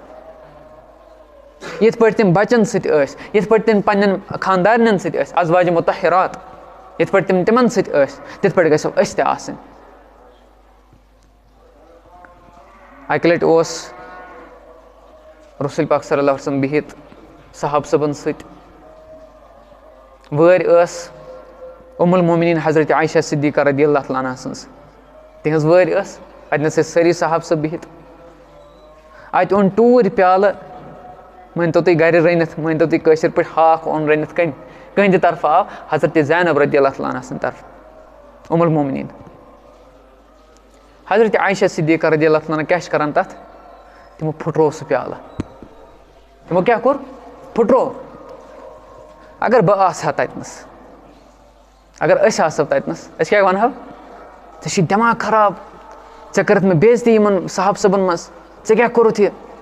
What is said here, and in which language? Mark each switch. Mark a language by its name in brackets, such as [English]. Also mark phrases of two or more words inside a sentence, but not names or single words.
[Kashmiri] یِتھ پٲٹھۍ تِم بچن سۭتۍ ٲسۍ, یِتھ پٲٹھۍ تِم پننٮ۪ن خاندارنٮ۪ن سۭتۍ ٲسۍ, ازواجِ مُطہرات, یِتھ پٲٹھۍ تِم تِمن سۭتۍ ٲسۍ, تِتھ پٲٹھۍ گژھو أسۍ تہِ آسٕنۍ. اکہِ لٹہِ اوس رسول پاک صلی اللہ علیہ وسلم بِہِتھ صحابہٕ صٲبن سۭتۍ, وٲرۍ ٲس ام المومنیٖن حضرت عایشہ صدیقہ رضی اللہ تعالیٰ عنہا سٕنٛز, تِہنٛز وٲرۍ ٲس, اتنس ٲسۍ سٲری صحابہٕ صٲب بِہِتھ. اَتہِ اوٚن ٹوٗرۍ پیالہٕ مٲنۍتو تُہۍ گَرِ رٔنِتھ مٲنۍتو تُہۍ کٲشِر پٲٹھۍ ہاکھ اوٚن رٔنِتھ کٕہٕنٛدِ طرفہٕ آو حضرت زینب رضی اللہ تعالیٰ عنہا سٕنٛدِ طرفہٕ ام المومنیٖن. حضرت عایشہ صدیقہ رضی اللہ تعالیٰ عنہا کیٛاہ چھِ کَران تَتھ؟ تِمو پھٕٹروو سُہ پیالہٕ. تِمو کیٛاہ کوٚر؟ پھٕٹروو. اگر بہٕ آسہٕ ہا تَتِنَس اگر أسۍ آسہو تَتِنَس أسۍ کیٛاہ وَنہو؟ ژےٚ چھُے دٮ۪ماغ خراب ژےٚ کٔرٕتھ مےٚ بے عزتی یِمَن صحابہٕ صٲبَن منٛز ژےٚ کیٛاہ کوٚرُتھ یہِ؟